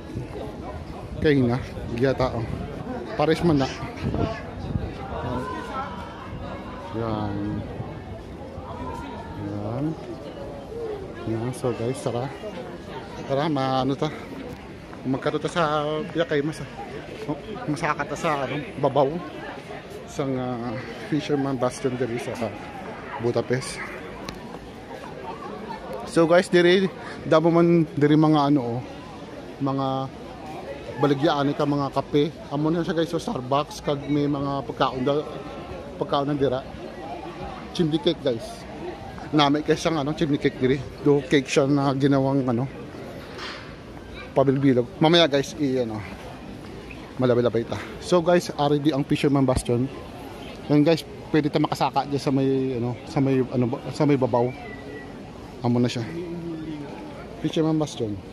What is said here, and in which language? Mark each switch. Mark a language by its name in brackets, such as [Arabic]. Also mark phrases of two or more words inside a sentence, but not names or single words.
[Hiligaynon] Kay na, giya tao. Pares man na. [Filipino] Yan. Yan. Yan. So guys, tara. Tara, ano ta? [Hiligaynon] Magkaroon ta sa piyak kay masaka ta sa babaw. Isang fisherman bastion diri sa Budapest. So guys, diri damo man diri mga mga baligyan ka mga kape. Amo na siya guys sa Starbucks kag may mga pagkaon dira. [English] Chimney cake guys. [Hiligaynon] Namay kay siyang [English] chimney cake [Hiligaynon] diri. [Filipino] Do cake siya na ginawang pabilbilog. [Hiligaynon] Mamaya guys malabay-labay ta. So guys, ari di ang fisherman bastion. [Filipino] Yan guys, pwede ta makasaka diyan sa may babaw. [Hiligaynon] Amo na siya. Fisherman bastion.